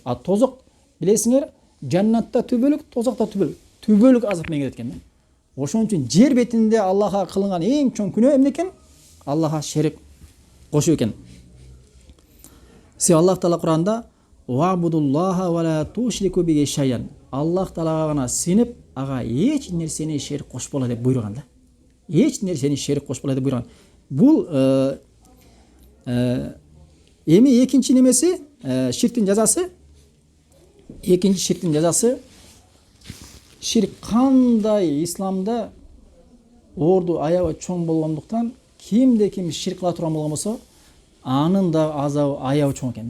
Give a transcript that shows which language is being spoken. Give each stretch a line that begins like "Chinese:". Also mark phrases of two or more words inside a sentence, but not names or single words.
Kyrgyz: А тозок, билесиңер, жаннатта түбөлүк, тозокта түбөлүк. Түбөлүк азап менен кеткен да. Ошон үчүн жер бетинде Аллахка кылынган эң чоң күнөө эмне экен? Аллахка шерик кошуу экен. Аллах Таала Куранда
Arabic: «واعبدوا الله ولا تشركوا به شيئا».
Kyrgyz: Аллах Таалага гана сыйынып, ага эч нерсени шерик кошпола деп буйруган да. Эч нерсени шерик кошпола деп буйруган. Бул эми экинчи немеси, ширктин жазасы. Экинчи ширктин жазасы, ширк кандай исламда орду аябай чоң болгондуктан, кимде ким ширк кыла турган болгон болсо, анын да азабы аябай чоң экен да.